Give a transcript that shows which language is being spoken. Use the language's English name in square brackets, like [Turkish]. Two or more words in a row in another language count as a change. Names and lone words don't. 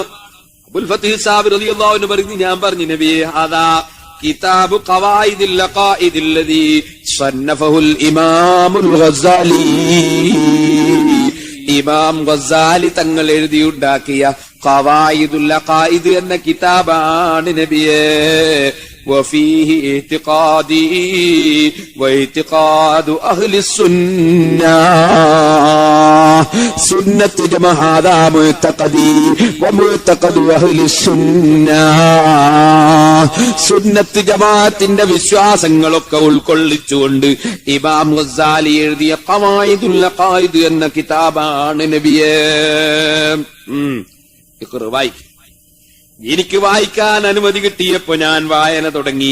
[Arabic] أبو الفتح صابر رضي الله عنه [Malayalam] പറഞ്ഞു, ഞാൻ പറഞ്ഞു നബിയേ [Arabic] هذا كتاب قواعد العقائد الذي صنفه الإمام الغزالي. [Malayalam] ഇമാം ഗസ്സാലി തങ്ങൾ എഴുതിയുണ്ടാക്കിയ ഖവായിദുൽ ലഖായിദ് എന്ന കിതാബാണ് നബിയേ. [Arabic] وفيه اعتقادي واعتقاد أهل السنة سنة جماعة هذا معتقدي ومعتقد أهل السنة. [Malayalam] സുന്നത്ത് ജമാഅത്തിന്റെ വിശ്വാസങ്ങളൊക്കെ ഉൾക്കൊള്ളിച്ചുകൊണ്ട് ഇമാം ഗസ്സാലി എഴുതിയ ഖവായിദുൽ ലഖായിദ് എന്ന കിതാബാണ് നബിയേ. വായിക്കും. എനിക്ക് വായിക്കാൻ അനുമതി കിട്ടിയപ്പോ ഞാൻ വായന തുടങ്ങി.